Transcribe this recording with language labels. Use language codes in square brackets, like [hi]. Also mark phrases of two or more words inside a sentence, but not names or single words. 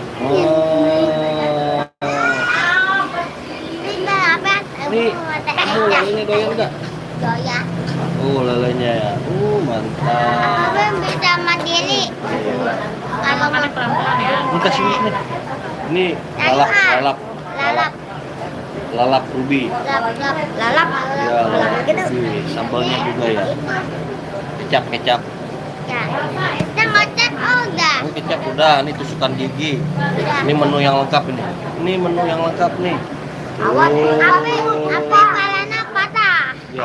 [id] Oh. Ini apa? Nih, kamu lelenya doyan nggak? Doyan. Oh, lelenya ya. Mantap. Abang bisa mandiri. Kalau Makannya pelan-pelan ya. Ini kasih nih. Ini lalap, lalap, lalap, lalap ruby. lalap. Ya, lalap ruby. Sambalnya juga ya. Kecap, kecap. Ya. Kita ngocek udah. Ini kecap udah. Ini tusukan gigi. Udah. Ini menu yang lengkap ini. Ini menu yang lengkap nih. Awas, Oh. apa kalana patah? Ya.